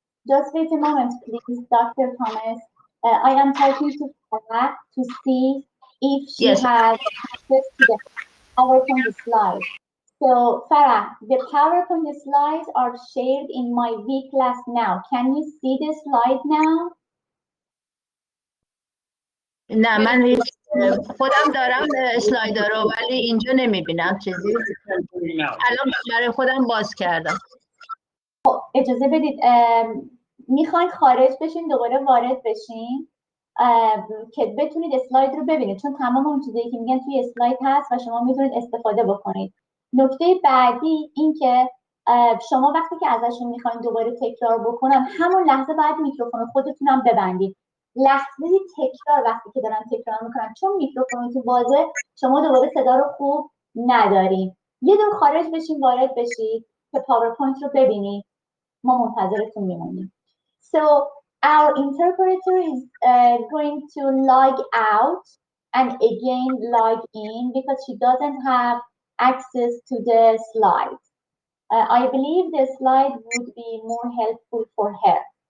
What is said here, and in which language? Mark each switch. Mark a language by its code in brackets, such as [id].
[en] Just wait a moment, please, Dr. Thomas. I am talking to Farah to see if she has access to the PowerPoint slides. So, Farah, the PowerPoint slides are shared in my V class now. Can you see the slide now? [fa] نه من خودم دارم اسلایدر رو ولی اینجا نمیبینم چیزی. الان برای خودم باز کردم. اجازه بدید میخواین خارج بشین دوباره وارد بشین که بتونید اسلاید رو ببینید، چون تمام اون چیزایی که میگن توی اسلاید هست و شما میتونید استفاده بکنید. نکته بعدی این که شما وقتی که ازشون میخواین دوباره تکرار بکنن همون لحظه باید میکروفون خودتونم ببندید. لحظه تکرار وقتی که دارن تکرار میکنن چون میکروفون تو بازه شما دوباره صدا رو خوب ندارین. یه دور خارج بشین وارد بشید که پاورپوینت رو ببینید. ما منتظرتون میمونیم. [en] So our interpreter is going to log out and again log in because she doesn't have access to the slides. I believe the slide would be more helpful for her.